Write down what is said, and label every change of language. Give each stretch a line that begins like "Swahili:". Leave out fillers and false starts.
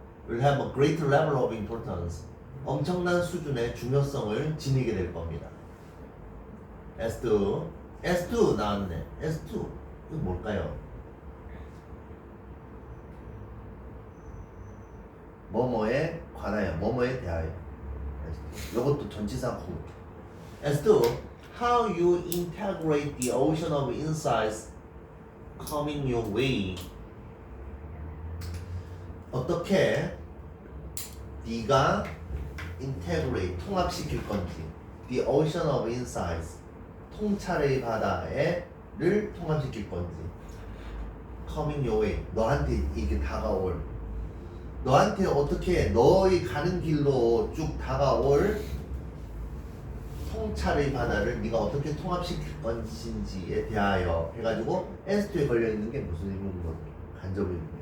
English: will have a great level of importance.
Korean: 엄청난 수준의 중요성을 지니게 될 겁니다. S2 나왔네. S2 이거 뭘까요? 뭐뭐에 관하여, 뭐뭐에 대하여. 이것도 전치사 구.
English: S2 how you integrate the ocean of insights coming your way.
Korean: 어떻게 네가 integrate 통합시킬 건지
English: the ocean of insights
Korean: 통찰의 바다를 통합시킬 건지
English: coming your way
Korean: 너한테 이게 다가올 너한테 어떻게 너의 가는 길로 쭉 다가올 통찰의 바다를 네가 어떻게 통합시킬 것인지에 대하여 해가지고 S2에 걸려있는 게 무슨 의미인 거죠? 간접의 의미.